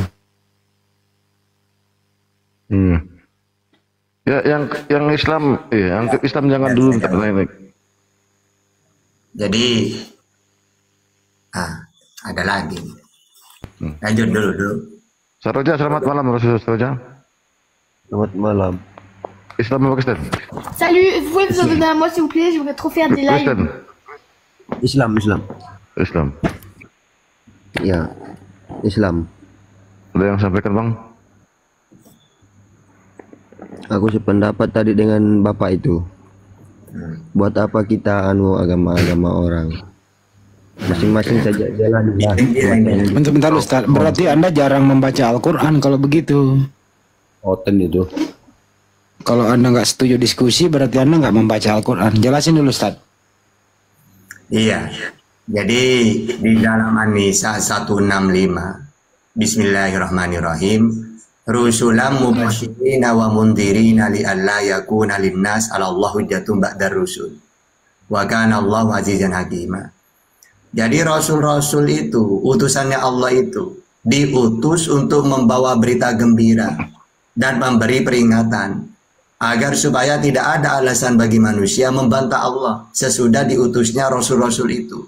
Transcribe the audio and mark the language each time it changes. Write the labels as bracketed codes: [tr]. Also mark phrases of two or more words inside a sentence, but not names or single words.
[id] Ya, yang Islam, yang Islam jangan dulu minta naik. Jadi, ada lagi. Lanjut dulu. Saroja, selamat malam Rasul Saroja. Selamat malam. Islam apa Kristen? [fr] Salut, vous pouvez vous abonner à moi s'il vous plaît, je voudrais trop faire des lives. [id] Kristen. Islam. Islam. Ya, Islam. Ada yang sampaikan bang? Aku sependapat tadi dengan bapak itu. Buat apa kita agama-agama orang? Masing-masing saja jalan. Bentar Ustaz, berarti Anda jarang membaca Al-Quran kalau begitu. Oten itu. Kalau Anda nggak setuju diskusi, berarti Anda nggak membaca Al-Quran. Jelasin dulu Ustaz. Iya. Jadi di dalam An-Nisa 165, Bismillahirrahmanirrahim. [ar] رسلا مبشرين ومنذرين لئلا يكون للناس على الله حجة بعد الرسل. وكان الله عزيزا حكيما. [id] Jadi rasul-rasul itu, utusannya Allah itu diutus untuk membawa berita gembira dan memberi peringatan agar supaya tidak ada alasan bagi manusia membantah Allah sesudah diutusnya rasul-rasul itu.